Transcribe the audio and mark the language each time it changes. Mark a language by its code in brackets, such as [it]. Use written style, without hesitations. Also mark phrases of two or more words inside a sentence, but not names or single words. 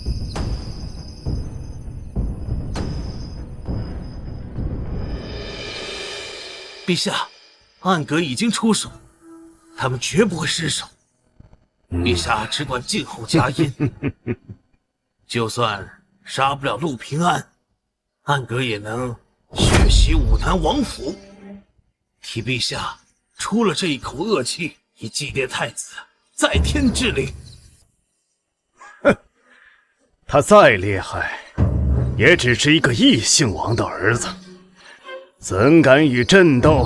[zh] 陛下，暗格已經出手，他们絕不會失手。陛下只管靜候佳音，就算殺不了陸平安，暗格也能血洗武南王府，替陛下出了這一口惡氣，以祭奠太子在天之靈。哼，他再厲害，也只是一個異姓王的兒子，怎敢與朕鬥？